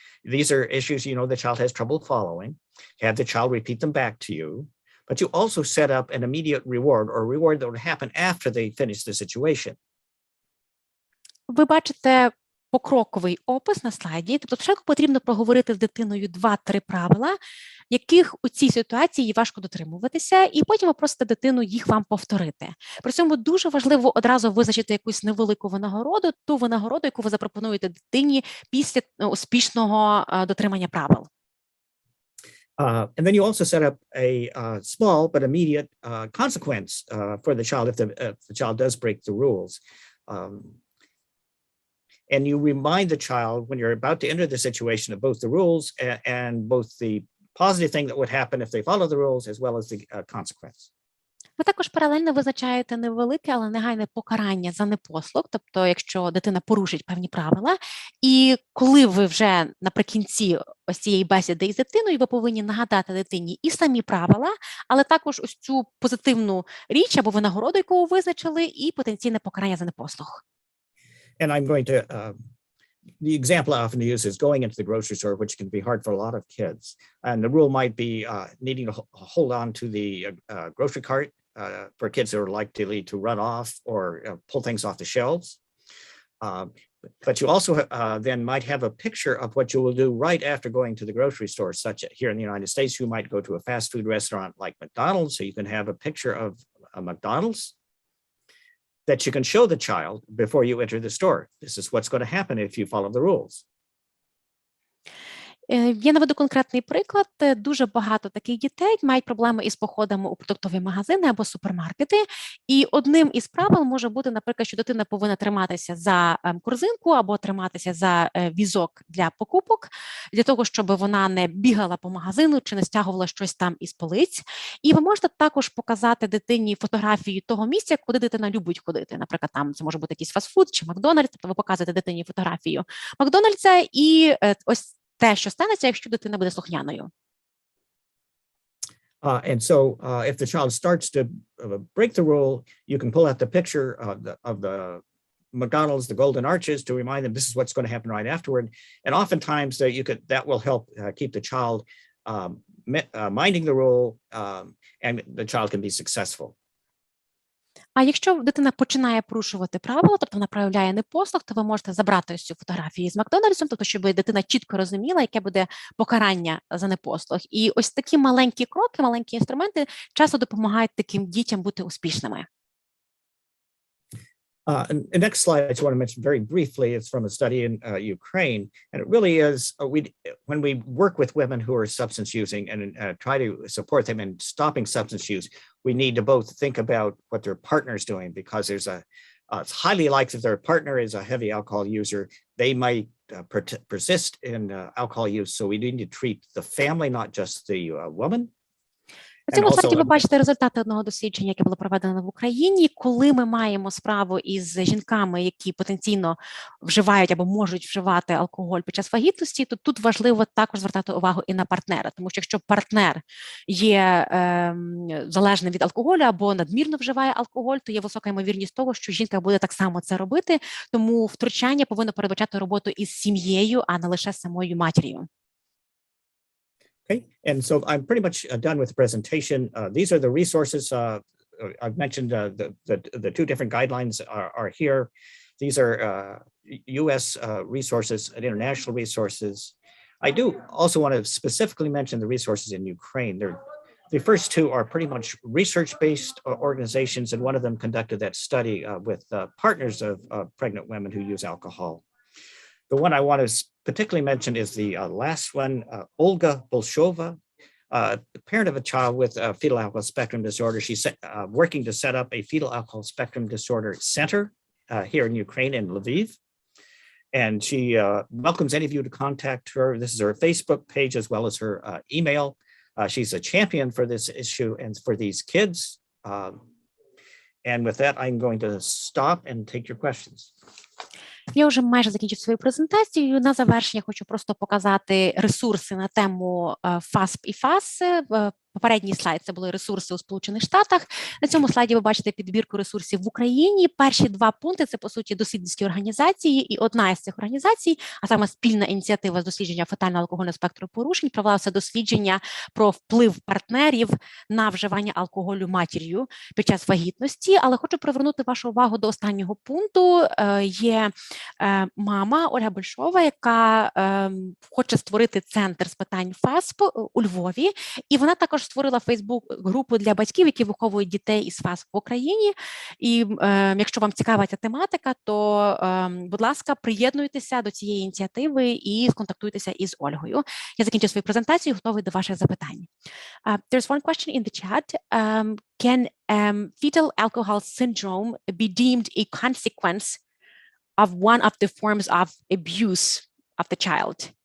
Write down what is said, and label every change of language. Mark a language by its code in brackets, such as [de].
[en] These are issues, you know, the child has trouble following. Have the child repeat them back to you. But you also set up an immediate reward or reward that would happen after they finish the situation. [uk] Ви бачите покроковий опис на слайді. Тобто спочатку потрібно проговорити з дитиною 2-3 правила, яких у цій ситуації важко дотримуватися, і потім ви просите дитину їх вам повторити. При цьому дуже важливо одразу визначити якусь невелику винагороду, ту винагороду, яку ви запропонуєте дитині після успішного дотримання правил. [en] And then you also set up a small but immediate consequence for the child if the child does break the rules. And you remind the child when you're about to enter the situation of both the rules and both the positive thing that would happen if they follow the rules as well as the consequence. [uk] Ви також паралельно визначаєте невелике, але негайне покарання за непослух, тобто якщо дитина порушить певні правила, і коли ви вже наприкінці ось цієї бесіди із дитиною, ви повинні нагадати дитині і самі правила, але також ось цю позитивну річ або винагороду, яку ви визначили, і потенційне покарання за непослух. [en] And I'm going to, the example I often use is going into the grocery store, which can be hard for a lot of kids. And the rule might be needing to hold on to the grocery cart for kids that are likely to run off or pull things off the shelves. But you also then might have a picture of what you will do right after going to the grocery store, such as here in the United States, you might go to a fast food restaurant like McDonald's. So you can have a picture of a McDonald's that you can show the child before you enter the store. This is what's going to happen if you follow the rules. [uk] Я наведу конкретний приклад. Дуже багато таких дітей мають проблеми із походами у продуктові магазини або супермаркети. І одним із правил може бути, наприклад, що дитина повинна триматися за корзинку або триматися за візок для покупок, для того, щоб вона не бігала по магазину чи не стягувала щось там із полиць. І ви можете також показати дитині фотографію того місця, куди дитина любить ходити. Наприклад, там це може бути якийсь фастфуд чи Макдональдс, тобто ви показуєте дитині фотографію Макдональдса і ось те, що станеться, якщо дитина буде слухняною. [en] And so if the child starts to break the rule, you can pull out the picture of the McDonald's, the Golden Arches, to remind them this is what's going to happen right afterward. And oftentimes that will help keep the child minding the rule, and the child can be successful. [uk] А якщо дитина починає порушувати правила, тобто вона проявляє непослух, то ви можете забрати ось цю фотографію з Макдональдсом, тобто щоб дитина чітко розуміла, яке буде покарання за непослух. І ось такі маленькі кроки, маленькі інструменти часто допомагають таким дітям бути успішними. [en] The next slide I just want to mention very briefly, it's from a study in Ukraine, and it really is, when we work with women who are substance using and try to support them in stopping substance use, we need to both think about what their partner is doing, because there's it's highly likely if their partner is a heavy alcohol user, they might persist in alcohol use. So we need to treat the family, not just the woman, [uk] На [en] And [uk] цьому [en] also, [uk] слайді ви бачите результати одного дослідження, яке було проведено в Україні. Коли ми маємо справу із жінками, які потенційно вживають або можуть вживати алкоголь під час вагітності, то тут важливо також звертати увагу і на партнера, тому що якщо партнер є залежним від алкоголю або надмірно вживає алкоголь, то є висока ймовірність того, що жінка буде так само це робити, тому втручання повинно передбачати роботу із сім'єю, а не лише з самою матір'ю. [en] Okay, and so I'm pretty much done with the presentation. These are the resources. I've mentioned the two different guidelines are here. These are U.S. Resources and international resources. I do also want to specifically mention the resources in Ukraine. The first two are pretty much research-based organizations, and one of them conducted that study with partners of pregnant women who use alcohol. The one I want to particularly mention is the last one, Olga Bolshova, parent of a child with fetal alcohol spectrum disorder. She's working to set up a fetal alcohol spectrum disorder center here in Ukraine, in Lviv. And she welcomes any of you to contact her. This is her Facebook page as well as her email. She's a champion for this issue and for these kids. And with that, I'm going to stop and take your questions. [uk] Я вже майже закінчив свою презентацію. На завершення хочу просто показати ресурси на тему ФАСП і ФАС. Попередній слайд – це були ресурси у Сполучених Штатах. На цьому слайді ви бачите підбірку ресурсів в Україні. Перші два пункти – це, по суті, дослідницькі організації. І одна із цих організацій, а саме спільна ініціатива з дослідження фетального алкогольного спектру порушень, провелося дослідження про вплив партнерів на вживання алкоголю матір'ю під час вагітності. Але хочу привернути вашу увагу до останнього пункту. Є мама Ольга Большова, яка хоче створити центр з питань ФАСП у Львові. І вона також створила Фейсбук-групу для батьків, які виховують дітей із ФАСП в Україні. І якщо вам цікава ця тематика, то, будь ласка, приєднуйтеся до цієї ініціативи і сконтактуйтеся із Ольгою. Я закінчу свою презентацію, готовий до ваших запитань. [en] There's one question in the chat. Can fetal alcohol syndrome be deemed a consequence of one of the forms of abuse of the child?